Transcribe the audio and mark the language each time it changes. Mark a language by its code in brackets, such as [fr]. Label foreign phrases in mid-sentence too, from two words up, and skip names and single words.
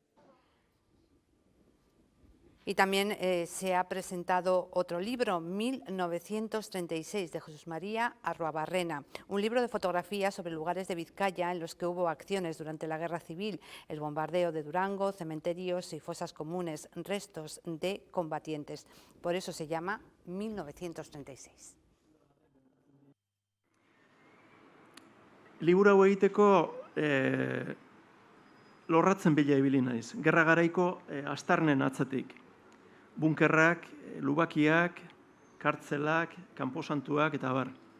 [es] Y también se ha presentado otro libro, 1936, de Jesús María Arruabarrena, un libro de fotografías sobre lugares de Vizcaya en los que hubo acciones durante la Guerra Civil, el bombardeo de Durango, cementerios y fosas comunes, restos de combatientes. Por eso se llama 1936. [eu] Liburu hau egiteko lorratzen bila ibili naiz. Gerra garaiko astarnen atzetik. Bunkerrak, lubakiak, kartzelak, kanposantuak eta abar.